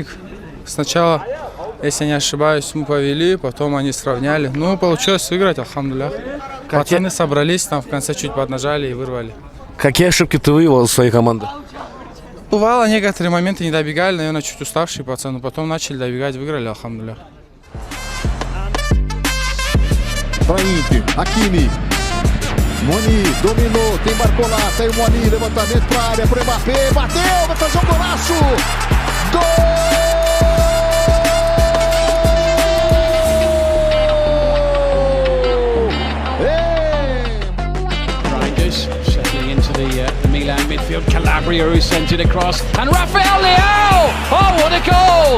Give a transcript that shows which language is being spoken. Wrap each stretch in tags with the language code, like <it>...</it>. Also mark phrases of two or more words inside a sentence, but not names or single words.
<ru>Сначала, если не ошибаюсь, мы повели, потом они сравняли. Ну, получилось выиграть, алхамдулях. Пацаны собрались, там в конце чуть поднажали и вырвали. Какие ошибки ты выявил из своей команды? Бывало, некоторые моменты не добегали, наверное, чуть уставшие пацаны. Потом начали добегать, выиграли, алхамдулях.</ru> <pt>Hakimi. Moni dominou, quem marcou lá? Tem o Moni, levantamento pra área, pro Mbappé, bateu, vai fazer um golaço! Gol!</pt> <en>Reinders settling into the Milan midfield. Calabria who sent it across. And Rafael Leao! Oh, what a goal!</en>